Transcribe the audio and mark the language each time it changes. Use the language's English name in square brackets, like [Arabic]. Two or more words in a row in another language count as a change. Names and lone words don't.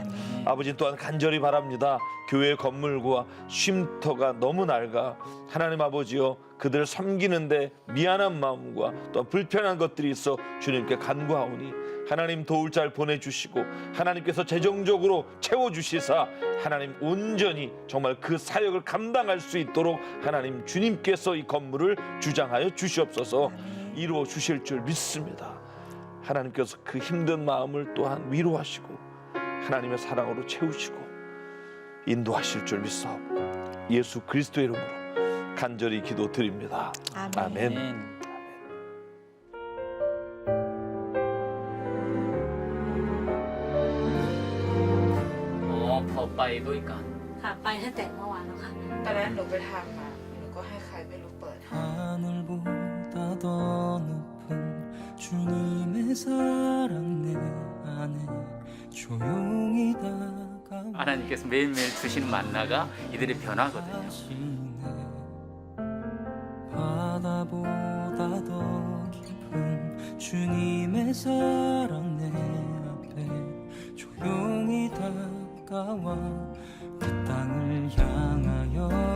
[Korean] 아버지, 또한 간절히 바랍니다. 교회 건물과 쉼터가 너무 낡아 하나님 아버지여 그들을 섬기는데 미안한 마음과 또 불편한 것들이 있어 주님께 간구하오니 하나님 도울 잘 보내주시고 하나님께서 재정적으로 채워주시사 하나님 온전히 정말 그 사역을 감당할 수 있도록 하나님 주님께서 이 건물을 주장하여 주시옵소서. 이루어 주실 줄 믿습니다. 하나님께서 그 힘든 마음을 또한 위로하시고 하나님의 사랑으로 채우시고 인도하실 줄 믿사옵고 예수 그리스도의 이름으로 간절히 기도드립니다. 아멘. [Thai] ไปด้วยกัน ค่ะไปตั้งแต่เมื่อวานแล้วค่ะ ตอนนั้นหนูไปทำมาหนูก็ให้ใครไม่รู้เปิดให้ [Korean] 하늘보다 더 높은 주님의 사랑 내 안에 조용히 다가와 하나님께서 매일매일 주시는 만나가 이들의 변화거든요. 바다보다 더 깊은 주님의 사랑 내 앞에 조용히 다가와 그 땅을 향하여